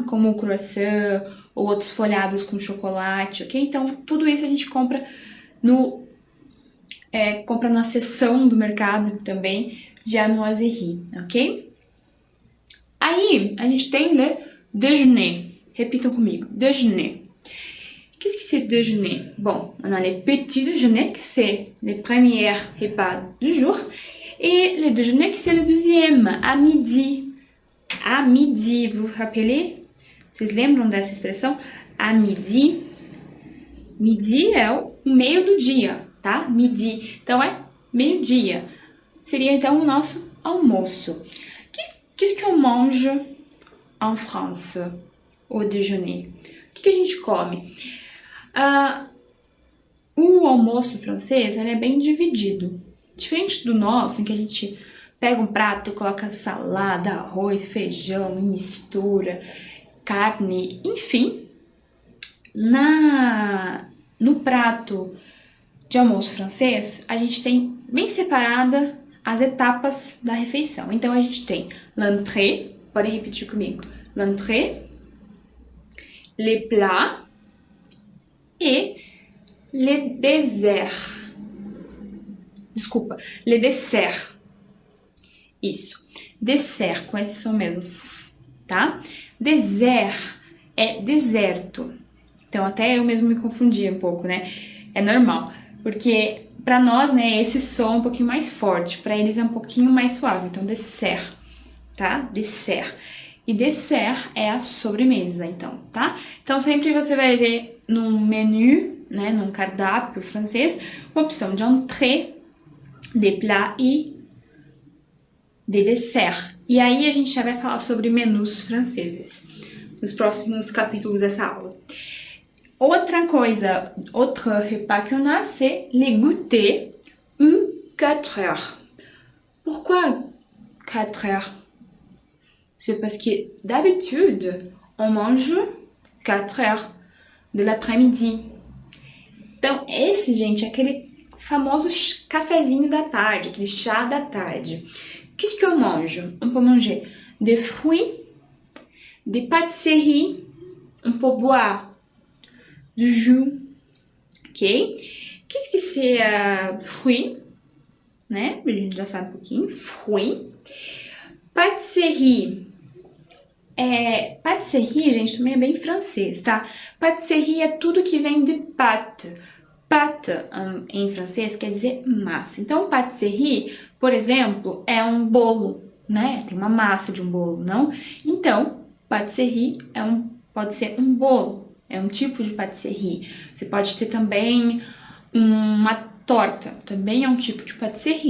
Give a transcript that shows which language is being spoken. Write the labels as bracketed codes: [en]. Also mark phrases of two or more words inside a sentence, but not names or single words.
[pt] Como o croissant ou outros folhados com chocolate, ok? Então, tudo isso a gente compra compra na seção do mercado também, viennoiserie, ok? Aí, a gente tem déjeuner. Repitam comigo. Déjeuner. [fr] Qu'est-ce que c'est déjeuner? Bon, on a les petits déjeuners, que c'est les premiers repas du jour, et le déjeuner, que c'est le deuxième, à midi. À midi, vous vous rappelez? [pt] Vocês lembram dessa expressão? [fr] À midi. [pt] Midi é o meio do dia, tá? Midi. Então, é meio-dia. Seria, então, o nosso almoço. [fr] Qu'est-ce qu'on mange en France au déjeuner? [pt] O que a gente come? O almoço francês ele é bem dividido. Diferente do nosso, em que a gente pega um prato e coloca salada, arroz, feijão, mistura, carne, enfim. No prato de almoço francês, a gente tem bem separada as etapas da refeição. Então, a gente tem l'entrée, podem repetir comigo, [fr] l'entrée, les plats et les desserts. [pt] Desculpa, [fr] les desserts, [pt] Isso. Dessert, com esse som mesmo, tá? Désert é deserto. Então, até eu mesmo me confundi um pouco, né? É normal, porque para nós, né, esse som é um pouquinho mais forte, para eles é um pouquinho mais suave. Então, dessert, tá? Dessert. E dessert é a sobremesa, então, tá? Então, sempre você vai ver num menu, né, num cardápio francês, uma opção de entrée, de plats e de dessert. E aí a gente já vai falar sobre menus franceses nos próximos capítulos dessa aula. Outra coisa, outro [fr] repas qu'on a, c'est les goûters ou 4 heures. Pourquoi 4 heures? C'est parce que d'habitude, on mange 4 heures de l'après-midi. [pt] Então, esse, gente, é aquele famoso cafezinho da tarde, aquele chá da tarde. [fr] Qu'est-ce qu'on mange? On peut manger des fruits, des pâtisseries, on peut boire du jus, ok? Qu'est-ce que c'est fruit? [pt] Né? A gente já sabe um pouquinho. [fr] Fruit. Pâtisserie. [pt] Pâtisserie, gente, também é bem francês, tá? Pâtisserie é tudo que vem de pâte. Pâte, em francês, quer dizer massa. Então, pâtisserie, por exemplo, é um bolo, né? Tem uma massa de um bolo, não? Então, pâtisserie pode ser um bolo, é um tipo de pâtisserie. Você pode ter também uma torta, também é um tipo de pâtisserie.